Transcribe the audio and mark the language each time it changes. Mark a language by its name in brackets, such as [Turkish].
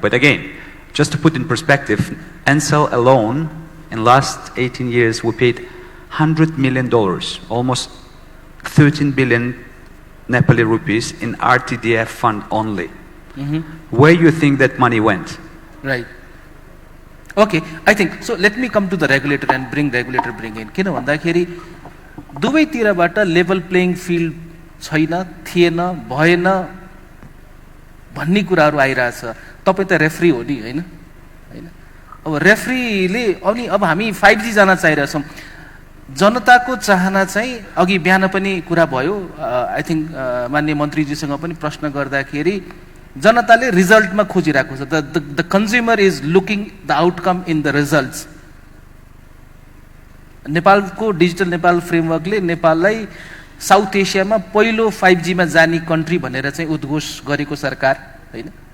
[English] But again, just to put in perspective, Ncell alone, in last 18 years, we paid $100 million, almost 13 billion Nepali rupees in RTDF fund only. Where you think that money went? Right. Okay, I think, so let me come to the regulator and bring in. [Nepali] किन भन्दाखेरि दुवैतिरबाट level playing field छैन, थिएन, भएन भन्ने कुराहरू आइरहेछ। तपाईँ त रेफ्री हो नि हैन? अब रेफ्रीले अब हामी 5G जान चाहिरहेछौँ। जनताको चाहना चाहिँ अघि बिहान पनि कुरा भयो, [English] I think [Nepali] माननीय मन्त्रीजीसँग पनि प्रश्न गर्दाखेरि जनताले रिजल्टमा खोजिरहेको छ। [English] The consumer is looking the outcome in the results. [Nepali] नेपालको डिजिटल नेपाल फ्रेमवर्कले नेपाललाई साउथ एसियामा पहिलो 5G मा जाने कन्ट्री भनेर चाहिँ उद्घोष गरेको सरकार हैन?